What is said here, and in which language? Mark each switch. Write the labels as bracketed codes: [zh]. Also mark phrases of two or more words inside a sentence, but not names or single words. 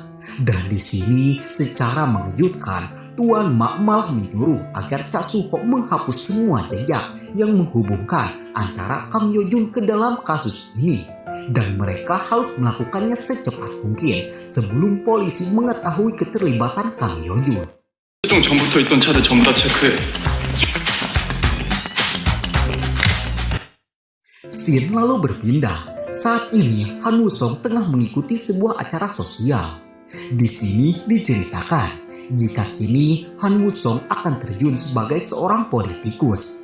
[id] Dan di sini secara mengejutkan, Tuan Ma malah menyuruh agar Cha Suho menghapus semua jejak yang menghubungkan antara Kang Yeojun ke dalam kasus ini. Dan mereka harus melakukannya secepat mungkin sebelum polisi mengetahui keterlibatan Kang Yeojun. [ko] 최종 전부터 있던 차들 전부 다 체크해. [id] Scene lalu berpindah. Saat ini Han Wusong tengah mengikuti sebuah acara sosial. Di sini diceritakan jika kini Han Wusong akan terjun sebagai seorang politikus.